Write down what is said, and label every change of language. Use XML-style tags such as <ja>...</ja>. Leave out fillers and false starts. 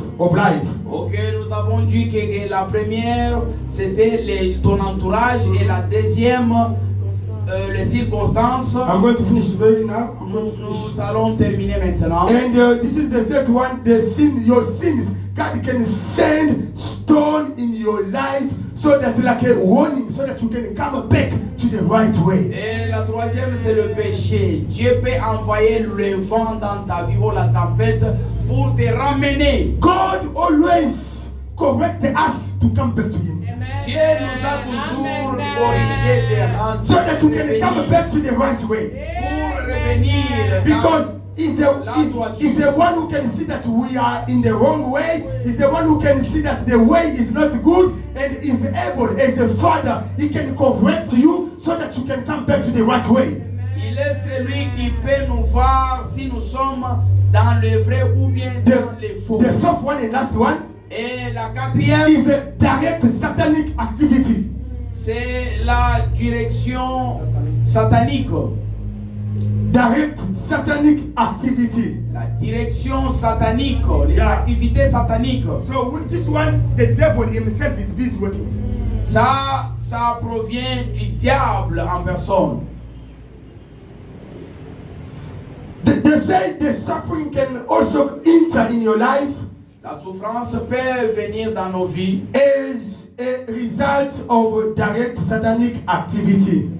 <fr>Ok, nous avons dit que la première c'était ton entourage et la deuxième les circonstances.</fr> <en>I'm going to finish very now.</en> <fr>Nous allons terminer maintenant.</fr> <en>And this is the third one, the sin, your sins. God can send stone in your life so that like a warning, so that you can come back to the right way.</en> <fr>Et la troisième c'est le péché. Dieu peut envoyer le vent dans ta vie ou la tempête pour te ramener.</fr> <en>God always correct us to come back to him.</en> <fr>Dieu nous a toujours corrigé de rendre</fr> <en>so that you can come back to the right way.</en> <fr>Pour revenir.</fr> <en>Because He's the one who can see that we are in the wrong way. He's the one who can see that the way is not good, and is able, as a father, he can correct you so that you can come back to the right way.</en> <fr>Il est celui qui peut nous voir si nous sommes dans le vrai ou bien dans le faux.</fr> <en>The fourth one and last one.</en> <fr>Et la quatrième</fr> <en>is a direct satanic activity.</en> <fr>C'est la direction satanique.</fr> <en>Direct satanic activity.</en> <fr>La direction satanique, les activités sataniques.</fr> <en>So with this one, the devil himself is busy working.</en> <fr>Ça provient du diable en personne.</fr> <en>They say the suffering can also enter in your life.</en> <fr>La souffrance peut venir dans nos vies</fr> <en>as a result of direct satanic activity.</en>